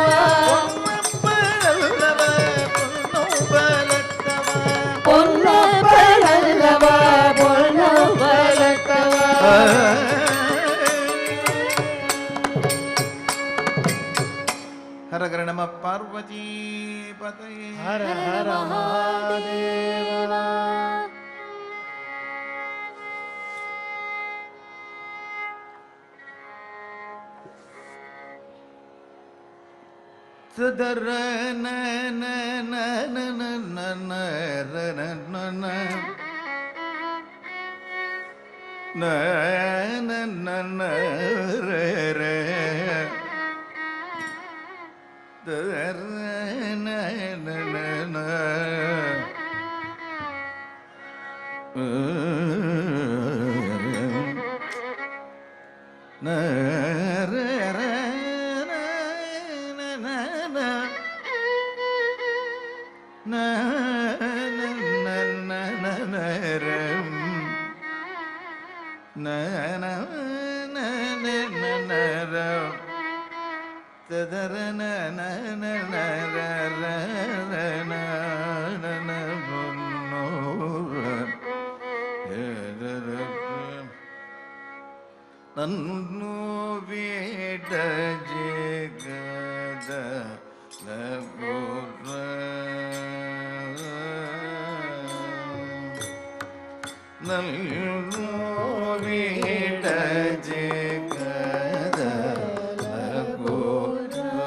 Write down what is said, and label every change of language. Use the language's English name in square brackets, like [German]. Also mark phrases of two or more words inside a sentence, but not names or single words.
[Tamil] பொன்னப்பனல்லவா பொன்னூபலத்தவா பொன்னப்பனல்லவா பொன்னப்பனல்லவா [Sanskrit] हर हर नम पार्वती पतये हर हर महादेव சுதர ந ந ந ந ந ந ந ர ந ந ந ந ந ந ந ர ர த ர ந ந ந ந ந ர ர ந ந ந ந ந ந ந ந ந ந ரம் ந ந ந ந ந ந ரம் ததரன [Telugu] నన్ను వీడ జగత లకుర నన్ను వీడ జగత లకుర